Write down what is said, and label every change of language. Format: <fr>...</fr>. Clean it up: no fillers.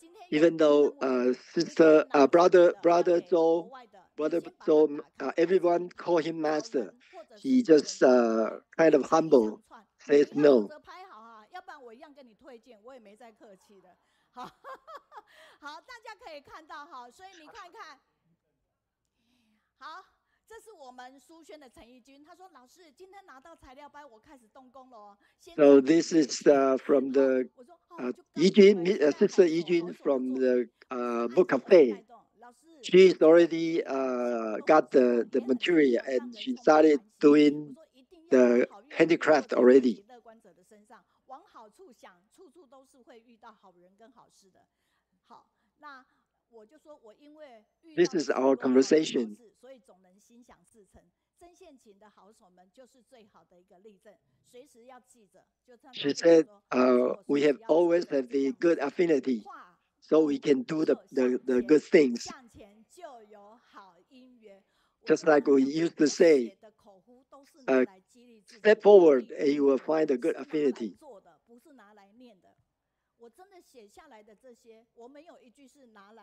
<en>Even though brother Zhou, everyone call him master, he just kind of humble, says no.</en> <zh>要不然我一样跟你推荐，我也没再客气的。好，好，大家可以看到哈，所以你看看，好。这是我们书轩的陈义军，他说：“老师，今天拿到材料包，我开始动工了哦。”</zh> <en>So this is from the Sister Yijun from the book of faith. She's already got the material and she started doing the handicraft already.</en> <zh>乐观者的身上，往好处想，处处都是会遇到好人跟好事的。好，那。我就说，我因为遇到</zh> <en>This is our conversation.</en> <zh>所以总能心想事成。真性情的好手们就是最好的一个例证，随时要记着。就像</zh> <en>She said, "We have always had the good affinity, so we can do the good things."</en> <zh>向前就有好姻缘。</zh> <en>Just like we used to say, "Step forward and you will find a good affinity."</en> <zh>做的不是拿来念的。我真的写下来的这些，我没有一句是拿来。</zh>